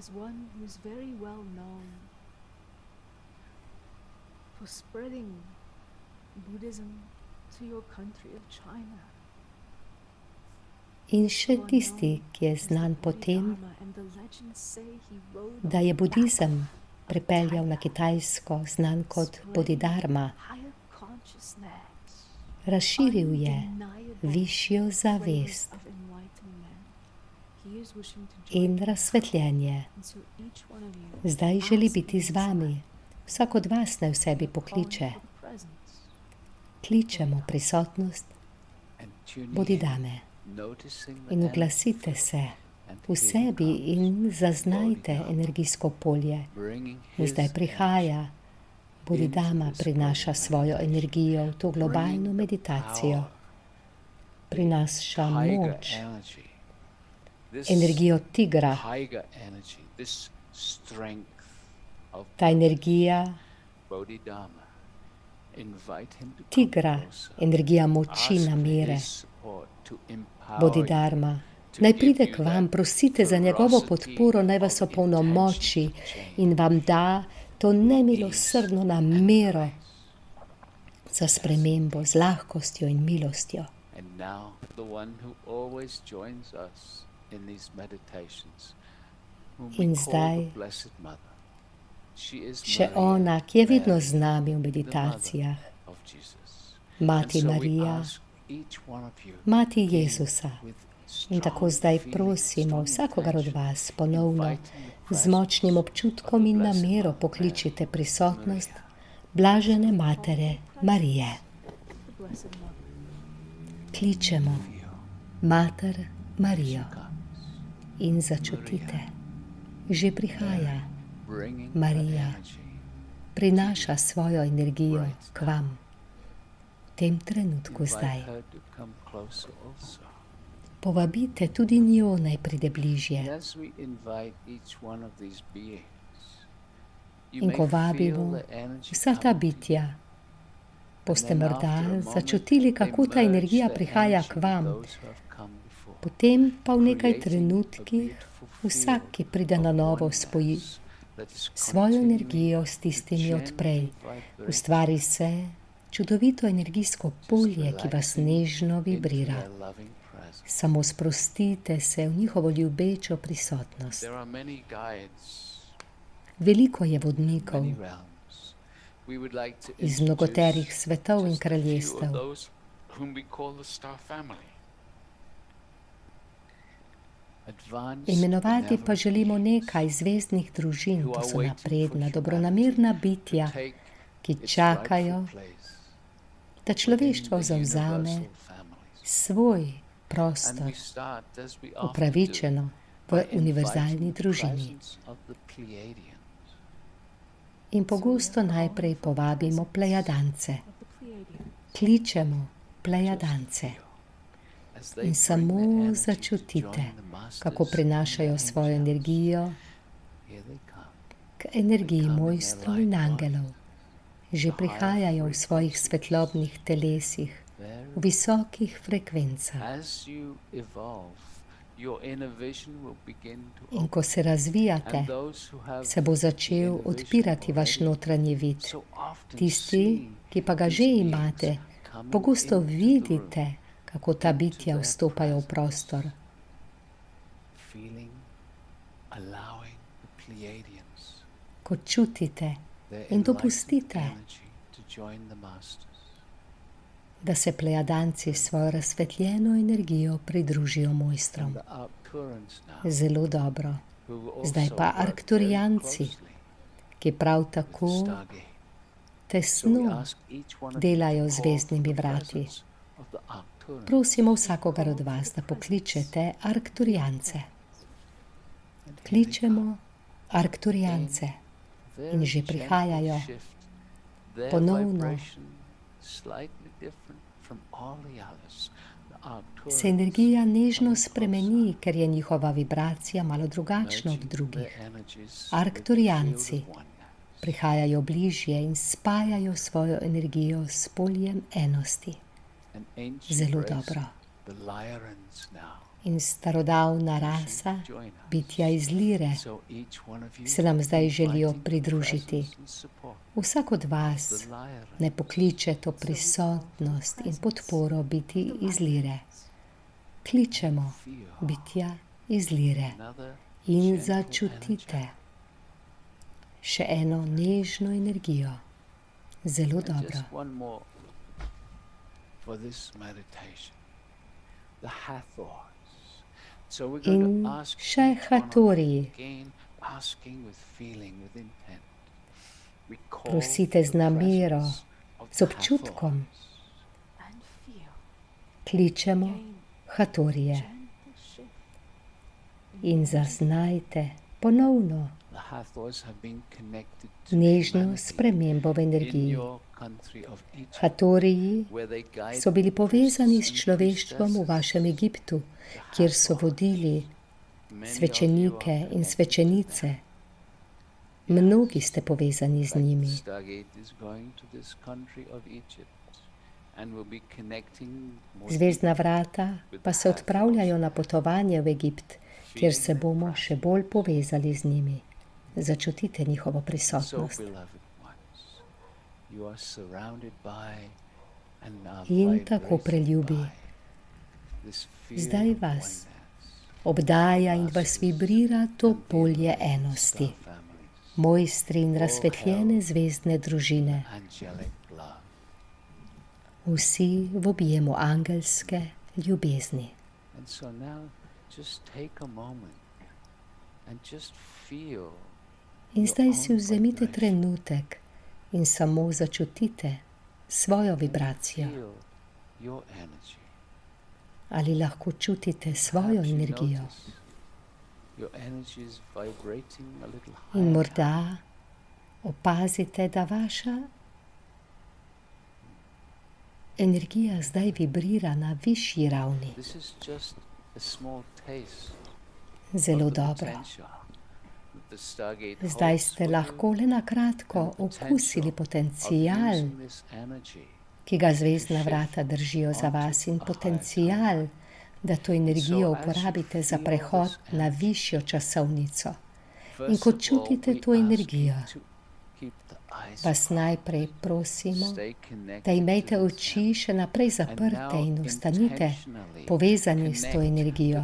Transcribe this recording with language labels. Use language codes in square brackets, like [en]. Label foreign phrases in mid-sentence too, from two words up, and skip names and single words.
[sl] In še tisti, ki je znan po tem, da je budizem pripeljal na Kitajsko, znan kot Bodhidharma. Razširil je višjo zavest in razsvetljenje. Zdaj želi biti z vami, Vsak od vas naj v sebi pokliče. [en] calling for the presence. [sl] Kličemo prisotnost [en] and tuning Bodhidame in, noticing the in energy [sl] uglasite [en] field [sl] se [en] and [sl] v [en] feeling [sl] sebi [en] comes, [sl] in zaznajte Bodhidharma, energijsko polje. [en] bringing [sl] In zdaj [en] his [sl] prihaja, [en] energy Bodhidharma into this [sl] prinaša [en] global [sl] svojo [en] meditation, [sl] energijo v to globalno [en] bringing the [sl] meditacijo, [en] power, [sl] prinaša [en] tiger [sl] moč, [en] energy, this [sl] energijo tigra. [en] tiger energy, this strength of [sl] Ta energija [en] Bodhidharma. Invite him to come [sl] tigra, [en] closer. [sl] energija moči, [en] Ask for [sl] namere. [en] his support to empower you, Bodhidharma, to [sl] naj [en] give [sl] pride [en] you [sl] k vam, [en] that [sl] prosite za njegovo [en] ferocity [sl] podporo, naj vas [en] of [sl] opolnomoči [en] intention to change. [sl] in vam da to nemilosrdno namero za spremembo z lahkostjo in milostjo. [en] And now the one who always joins us in these meditations, whom we [sl] In [en] call [sl] zdaj [en] the Blessed Mother. She is [sl] Še Maria, ona, ki je vedno Mary, z nami v [en] the [sl] meditacijah, [en] mother of Jesus. [sl] Mati [en] And so we [sl] Marija, [en] ask each one of you, [sl] Mati [en] again, [sl] Jezusa. [en] with [sl] In tako [en] strong [sl] zdaj [en] feeling, [sl] prosimo [en] strong [sl] vsakogar od [en] intention, [sl] vas ponovno [en] inviting the [sl] z močnim [en] presence [sl] občutkom [en] of the [sl] in [en] Blessed [sl] namero [en] Mother [sl] pokličite Mary, prisotnost Maria. blažene matere Marije. [en] The Blessed Mother. [sl] Kličemo [en] Feel [sl] mater Marijo [en] she comes, [sl] in začutite. Že prihaja, [en] bringing Maria. her energy [sl] prinaša svojo energijo k vam. V tem trenutku [en] Invite [sl] zdaj. [en] her to come closer also. [sl] Povabite tudi njo, naj pride bližje. [en] And as we invite each one of these beings, you [sl] In [en] may [sl] ko [en] feel [sl] vabimo [en] the energy [sl] vsa ta [en] coming to you. [sl] bitja, boste [en] And then [sl] morda [en] after a moment, [sl] začutili, [en] they [sl] kako ta [en] merge [sl] energija [en] the [sl] prihaja [en] energy [sl] k [en] with [sl] vam. [en] those who have come before, [sl] Potem pa v nekaj [en] creating a [sl] trenutkih [en] beautiful [sl] vsak, ki [en] field [sl] pride na [en] of [sl] novo, [en] oneness [sl] spoji [en] that is [sl] svojo [en] continuing [sl] energijo s [en] to [sl] tistimi od [en] gently [sl] prej. [en] vibrate [sl] Ustvari se čudovito energijsko [en] just [sl] polje, ki vas [en] relaxing [sl] nežno [en] into [sl] vibrira. [en] their loving presence. [sl] Samo sprostite se v njihovo ljubečo prisotnost. [en] There are many guides, [sl] Veliko je vodnikov [en] many realms. We would like to [sl] iz [en] introduce [sl] mnogoterih svetov in [en] just a few of [sl] kraljestev. [en] those whom we call the star family. Advanced [sl] Imenovati pa [en] benevolent [sl] želimo [en] beings [sl] nekaj zvezdnih družin, [en] who [sl] to [en] are [sl] so [en] waiting [sl] napredna, [en] for [sl] dobronamerna [en] humanity [sl] bitja, [en] to take [sl] ki [en] its [sl] čakajo, [en] rightful place [sl] da [en] within [sl] človeštvo [en] the [sl] zavzame [en] universal families. [sl] svoj [en] And [sl] prostor [en] we start, as we often do, [sl] upravičeno v [en] by [sl] univerzalni [en] inviting the [sl] družini. [en] presence of the Pleiadians. [sl] In pogosto najprej povabimo plejadance, [en] Of the Pleiadians. [sl] kličemo plejadance [en] As they [sl] in [en] bring [sl] samo [en] their energy to [sl] začutite, [en] join the masters [sl] kako prinašajo [en] and the [sl] svojo [en] angels. [sl] energijo [en] Here they come. [sl] k energiji mojstrov in angelov. Že prihajajo v svojih svetlobnih telesih, v visokih frekvencah. [en] As you evolve, your inner vision will begin to [sl] In [en] open. [sl] ko se razvijate, [en] And those who have [sl] se bo [en] the [sl] začel [en] inner vision [sl] odpirati vaš [en] already [sl] notranji vid. [en] so often [sl] Tisti, [en] see [sl] ki pa ga [en] these [sl] že [en] beings [sl] imate, [en] coming [sl] pogosto [en] into the [sl] vidite, [en] room, [sl] kako ta [en] into [sl] bitja [en] their [sl] vstopajo v [en] presence. [sl] prostor. [en] feeling, allowing the Pleiadians, [sl] Ko čutite [en] their [sl] in [en] enlightened [sl] dopustite, [en] energy to join the masters. [sl] da se plejadanci s svojo razsvetljeno energijo pridružijo [en] And [sl] mojstrom. [en] the Arcturans now, [sl] Zelo dobro. [en] who will [sl] Zdaj [en] also [sl] pa [en] work very [sl] Arkturijanci, [en] closely [sl] ki prav [en] with the [sl] tako [en] Stargate. So we [sl] tesno [en] ask each one of you [sl] delajo [en] to [sl] z [en] call [sl] zvezdnimi [en] for the [sl] vrati. [en] presence of the Arcturans. [sl] Prosimo vsakogar od vas, da pokličete Arkturiance. [en] And here they [sl] Kličemo Arkturiance. [en] very [sl] in že [en] gently [sl] prihajajo. [en] shift their [sl] Ponovno [en] vibration slightly different from all the others. The Arcturans [sl] se energija nežno [en] coming [sl] spremeni, ker je njihova vibracija malo drugačna od [en] merging [sl] drugih. [en] their energies with [sl] Arkturijanci [en] the field of oneness. [sl] prihajajo bližje in spajajo svojo energijo s poljem enosti. [en] An ancient [sl] Zelo [en] race, [sl] dobro. [en] the Lyrians now, [sl] In starodavna [en] wishing [sl] rasa, [en] to join us. [sl] bitja iz Lire, [en] So each one of you [sl] se nam zdaj želijo [en] inviting the [sl] pridružiti. [en] presence and support [sl] Vsak od vas [en] of the Lyrians. [sl] ne pokliče to prisotnost in podporo biti iz Lire. Kličemo [en] Feel [sl] bitja iz Lire [en] another [sl] in [en] gentle [sl] začutite [en] energy. [sl] še eno nežno energijo. Zelo [en] And [sl] dobro. [en] just one more for this meditation. The Hathors. So we're going [sl] In [en] to ask [sl] še [en] each one of you [sl] Hatoriji. [en] again, asking with feeling, with intent. [sl] Prosite z namero, z občutkom. [en] and feel [sl] Kličemo Hathorije [en] gentle shift [sl] in zaznajte ponovno [en] The Hathors have been connected to [sl] nežno [en] humanity [sl] spremembo v [en] in [sl] energiji. [en] your country of Egypt, [sl] Hathoriji [en] where they guide [sl] so bili povezani s [en] priests and [sl] človeštvom v [en] priestesses. [sl] vašem Egiptu, kjer so vodili [en] Many of you [sl] svečenike [en] are [sl] in [en] connected to [sl] svečenice. [en] them. [sl] Mnogi ste povezani z [en] Like [sl] njimi. [en] the Stargate is going to this country of Egypt and will be connecting more [sl] Zvezdna [en] deeply [sl] vrata pa se odpravljajo na potovanje v Egipt, kjer se bomo še bolj povezali z njimi. Začutite njihovo [en] So, [sl] prisotnost. [en] beloved ones, you are surrounded by and are [sl] In tako [en] vibrated [sl] preljubi. [en] by this field [sl] Zdaj [en] of [sl] vas [en] oneness, [sl] obdaja in vas vibrira to polje enosti. [en] star families, [sl] Mojstri in razsvetljene zvezdne družine. [en] angelic love. [sl] Vsi v objemu angelske ljubezni. [en] And so now just take a moment and just feel [sl] In [en] your [sl] zdaj si [en] own [sl] vzemite [en] vibration. [sl] trenutek in samo začutite svojo vibracijo. [en] Feel your energy. [sl] Ali lahko čutite svojo [en] Perhaps you [sl] energijo. [en] notice your energy is vibrating a little [sl] In [en] higher. [sl] morda opazite, da vaša energija zdaj vibrira na višji ravni. [en] This is just a small taste [sl] Zelo [en] of the [sl] dobro. [en] potential that the Stargate [sl] Zdaj [en] holds [sl] ste [en] for you [sl] lahko le na kratko [en] and the [sl] okusili [en] potential of [sl] potencial, [en] using this energy [sl] ki ga zvezdna vrata držijo za vas, in potencial, da to energijo uporabite za prehod na višjo časovnico. In ko čutite to energijo, vas najprej prosimo, da imejte oči še naprej zaprte in ostanite povezani s to energijo.